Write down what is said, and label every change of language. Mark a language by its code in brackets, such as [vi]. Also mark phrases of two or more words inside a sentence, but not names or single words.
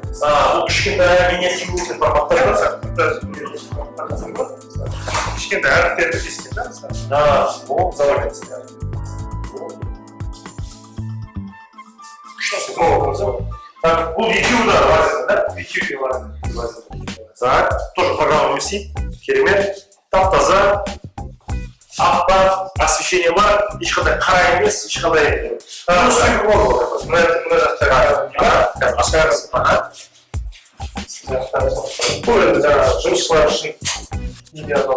[kk] Бұл кішкентай миниатюрный форматтар. Кішкентай әріптерді кескен да Бұл заводится. Бұл екеуі да лазер, да? екеуі лазер. [ru] Тоже программа вместе. [kk] Керемет. Тап-таза. Аппақ, освещение бар, ешқандай қара емес, ешқандай Мына жақта ашқарыз. бұл енді жаңағы жұмысшылар үшін идеал.